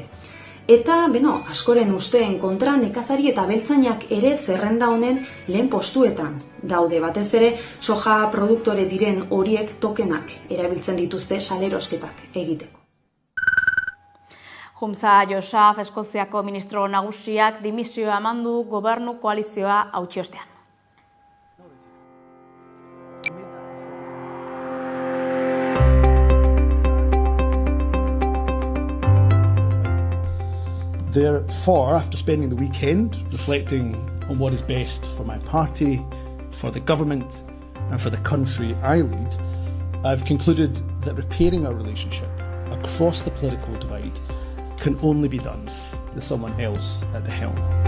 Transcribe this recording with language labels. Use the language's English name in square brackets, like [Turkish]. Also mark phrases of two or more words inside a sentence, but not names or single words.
[Basque] Eta, askoren usteen kontra nekazari eta beltzainak ere zerrenda honen lehen postuetan daude. Batez ere, soja produktore diren horiek tokenak erabiltzen dituzte salerosketak egiteko. Humza Yousaf, Eskoziako ministro nagusiak dimisioa eman du gobernu koalizioa hautsi ostean. [English] Therefore, after spending the weekend reflecting on what is best for my party, for the government and for the country I lead, I've concluded that repairing our relationship across the political divide can only be done with someone else at the helm.